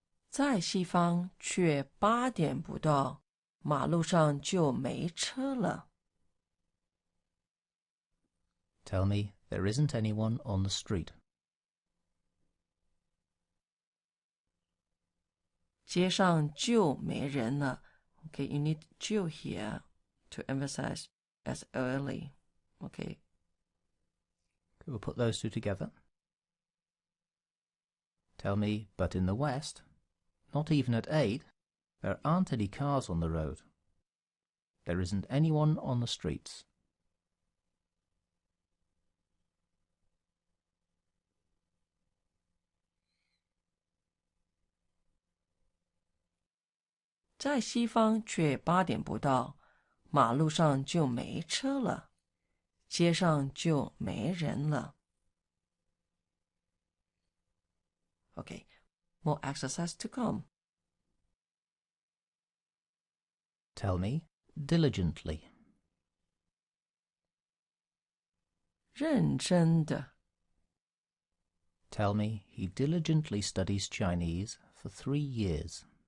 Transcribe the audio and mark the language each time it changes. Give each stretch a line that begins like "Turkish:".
Chinese: 在西方却8点不到，马路上就没车了。
English: Tell me there isn't anyone on the street.
Chinese: 街上就没人了。
English: Okay, you need 就 here to emphasize as early. Okay. We'll put those two together. Tell me, but in the West, not even at 8, there aren't any cars on the road. There isn't anyone on the streets.
Chinese: 在西方却8点不到，马路上就没车了，街上就没人了。
English: Okay, more exercise to come. Tell me, diligently.
Chinese: 认真的。
English: Tell me he diligently studies Chinese for 3 years.